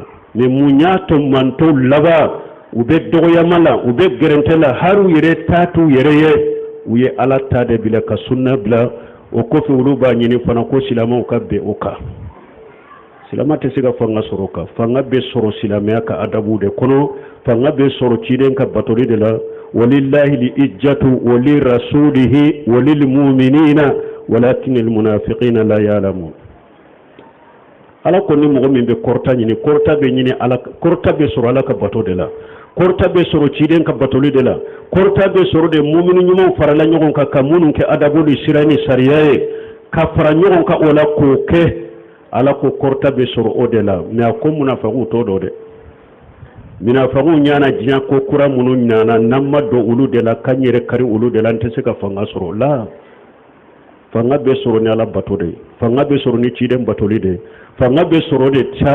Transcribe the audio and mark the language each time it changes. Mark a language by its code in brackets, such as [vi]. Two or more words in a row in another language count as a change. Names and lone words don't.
[bm] mais mun y'a to mantonw laban u bɛ dɔgɔyama la u bɛ gɛrɛntɛ la hali u yɛrɛ ta t'u yɛrɛ ye u ye ala ta de bila ka sunna bila o kɔfɛ olu b'a ɲini fana ko silamɛw ka bɛn o kan silama tɛ se ka fanga sɔrɔ o kan fanga bɛ sɔrɔ silamɛya ka adabu de kɔnɔ fanga bɛ sɔrɔ ciden ka batoli de la [ar] ولله العزة ولرسوله وللمؤمنين ولكن المنافقين لا يعلمون [bm] ala ko ni mɔgɔ min bɛ kɔrɔta ɲini kɔrɔta bɛ ɲini ala kɔrɔta bɛ sɔrɔ ala ka bato de la kɔrɔta bɛ sɔrɔ ciden ka batoli de la kɔrɔta bɛ sɔrɔ de mumini ɲumanw farala ɲɔgɔn kan ka minnu kɛ adabu ni sira ni sariya ye ka fara ɲɔgɔn kan o la k'o kɛ ala ko kɔrɔta bɛ sɔrɔ o de la mais a ko munafiqu t'o dɔn dɛ munafiqu ɲana diɲɛ ko kura minnu ɲana n'an ma don olu de la k'an yɛrɛ kari olu de la an tɛ se ka fanga sɔrɔ la fanga bɛ sɔrɔ ni ala bato de fanga bɛ sɔrɔ ni ciden batoli de fanga bɛ sɔrɔ de